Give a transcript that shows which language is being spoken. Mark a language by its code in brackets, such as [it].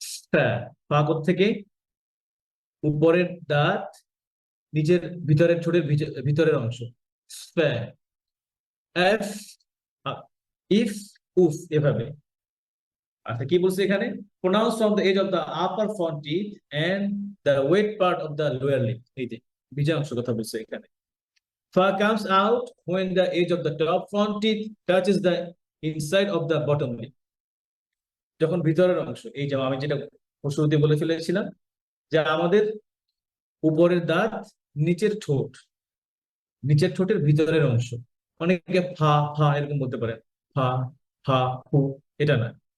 [bn] সা, পা থেকে উপরের দাঁত, নিচের ভিতরের ঠোঁটের ভিতরের অংশ। সা, এফ, ইফ, উফ, এভাবে। আচ্ছা, কি বলছে এখানে? [en] Pronounce from the edge of the upper front teeth and the wet part of the lower lip. [bn] এই যে ভিজা অংশ কথা বলছে এখানে। [en] ফা comes out when the edge of the top front teeth touches the inside of the bottom lip. [bn] যখন ভিতরের অংশ, এই যে আমি যেটা শুরুতে বলে ফেলেছিলাম যে আমাদের উপরের দাঁত, নিচের ঠোঁটের ভিতরের অংশ। অনেকে ফা ফা এরকম বলতে পারে, ফা, ফা, ফু, এটা না।